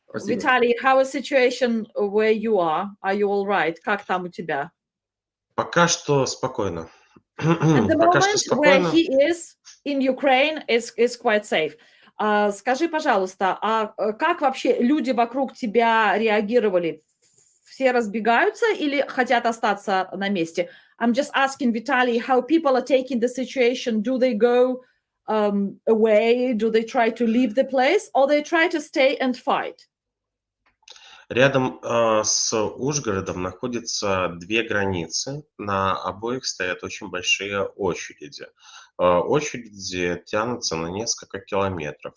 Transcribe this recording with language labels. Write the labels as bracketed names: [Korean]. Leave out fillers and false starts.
[English] Vitaly, how is situation where you are? Are you all right? [Russian] Как там у тебя? Пока что спокойно. [English] At the moment where he is in Ukraine is quite safe. [Russian] Скажи, пожалуйста, а как вообще люди вокруг тебя реагировали? Все разбегаются или хотят остаться на месте? [English] I'm just asking Vitaly how people are taking the situation. Do they go away? Do they try to leave the place? Or they try to stay and fight? [Russian] Рядом с Ужгородом находятся две границы. На обоих стоят очень большие очереди. Очереди тянутся на несколько километров.